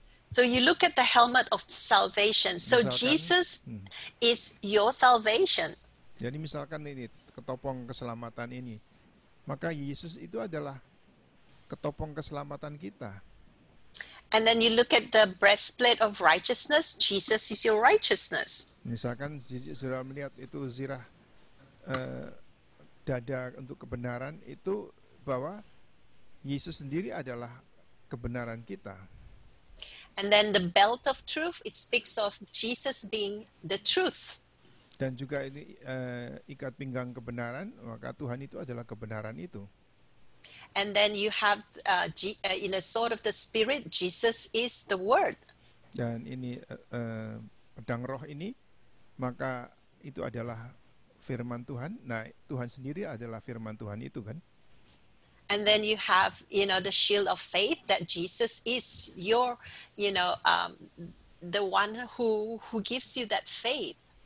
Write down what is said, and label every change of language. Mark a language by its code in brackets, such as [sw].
[en] So you look at the helmet of salvation. So [id] Misalkan, [en] Jesus is your salvation. [id] Jadi misalkan ini ketopong keselamatan ini, maka Yesus itu adalah ketopong keselamatan kita. [en] And then you look at the breastplate of righteousness. Jesus is your righteousness. [id] Misalkan saudara melihat itu zirah dada untuk kebenaran, itu bahwa Yesus sendiri adalah kebenaran kita. [en] And then the belt of truth, it speaks of Jesus being the truth. [id] Dan juga ini ikat pinggang kebenaran, maka Tuhan itu adalah kebenaran itu. [en] And then you have in a sword of the Spirit, Jesus is the Word. [id] Dan ini pedang roh ini, maka itu adalah firman Tuhan. Nah, Tuhan sendiri adalah firman Tuhan itu kan. [en] And then you have, the shield of faith, that Jesus is your, the one who gives you that faith.